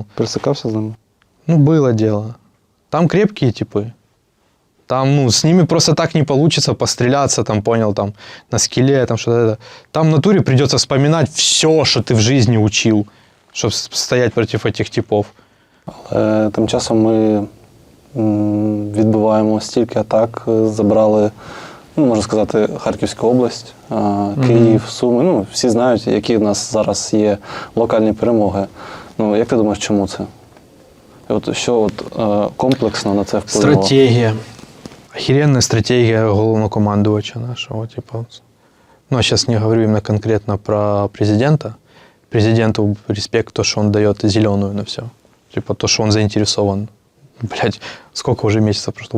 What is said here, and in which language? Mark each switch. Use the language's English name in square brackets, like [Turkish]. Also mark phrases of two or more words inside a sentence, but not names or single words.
[Ukrainian] Пересикався з ними? [Russian] Ну, было дело. Там крепкие типы. Там, ну, с ними просто так не получится постреляться, там, понял, там, на скеле, там, что-то. Там в натуре придется вспоминать все, что ты в жизни учил, чтобы стоять против этих типов. [Ukrainian] Але тим часом ми відбиваємо стільки атак, забрали, ну, можна сказати, Харківську область, Київ, Суми. Ну, всі знають, які в нас зараз є локальні перемоги. Ну, як ти думаєш, чому це? І от що от, комплексно на це впливало? [Russian] Стратегия. Охеренная стратегия главнокомандувача нашего. Типа. Ну, я сейчас не говорю именно конкретно про президента. Президенту респект, то, что он дает зеленую на все. Типа то, что он заинтересован. Блять, сколько уже месяцев прошло?